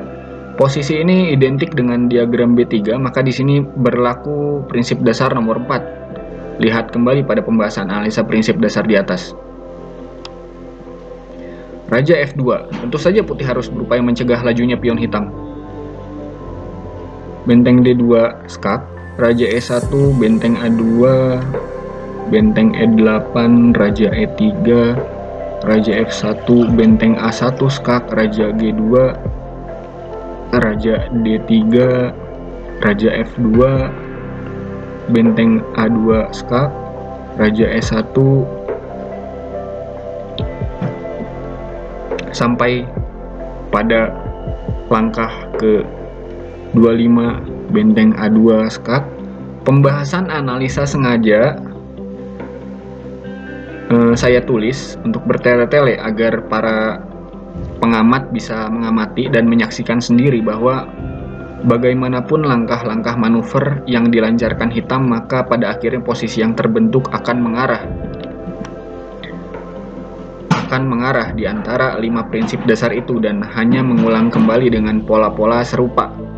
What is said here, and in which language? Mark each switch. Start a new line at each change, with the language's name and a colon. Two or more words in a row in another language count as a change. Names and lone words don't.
Indonesian: Posisi ini identik dengan diagram B3, maka di sini berlaku prinsip dasar nomor 4. Lihat kembali pada pembahasan analisa prinsip dasar di atas. Raja F2. Tentu saja putih harus berupaya mencegah lajunya pion hitam. Benteng D2 skak, Raja E1, benteng A2, benteng E8, Raja E3, Raja F1, benteng A1 skak, Raja G2, Raja D3, Raja F2, benteng A2 skak, Raja E1, sampai pada langkah ke 25, benteng A2 skak. Pembahasan analisa sengaja saya tulis untuk bertele-tele agar para pengamat bisa mengamati dan menyaksikan sendiri bahwa bagaimanapun langkah-langkah manuver yang dilancarkan hitam, maka pada akhirnya posisi yang terbentuk akan mengarah di antara 5 prinsip dasar itu dan hanya mengulang kembali dengan pola-pola serupa.